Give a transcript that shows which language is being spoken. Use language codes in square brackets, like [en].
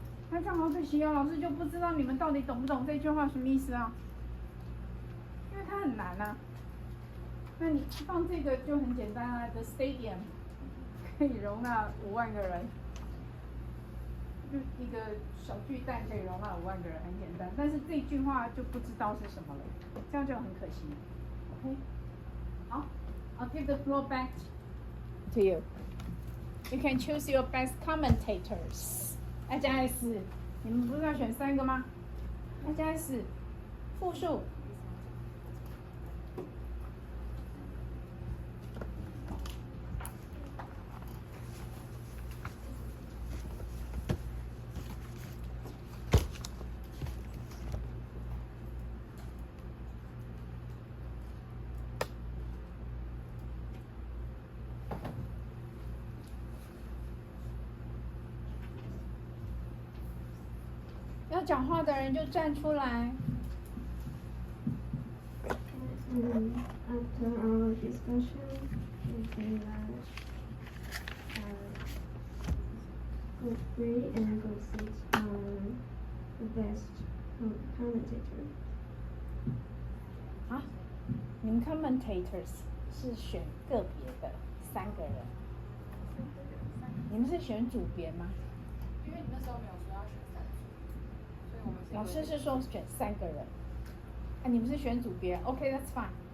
[zh] 那这样好可惜哦，老师就不知道你们到底懂不懂这句话什么意思啊？因为它很难啊。那你放这个就很简单啊 ， [en] The stadium [zh] 可以容纳5万个人，就一个小巨蛋可以容纳5万个人，很简单。但是这句话就不知道是什么了，这样就很可惜。 [en] OK， 好 ，I'll give the floor back to you. You can choose your best commentators. [zh] 要加 S， 你们不是要选3个吗？要加 S， 复数。要讲话的人就站出来。 [en] After our discussion, we say that Group 3 and Group 6 are the best commentator. [zh] 啊，你们 commentators 是选个别的3个人，你们是选组别吗？因为你那时候没有说要选3组，所以我们是老师是说选3个人，啊，你们是选组别 ，OK， [en] that's fine。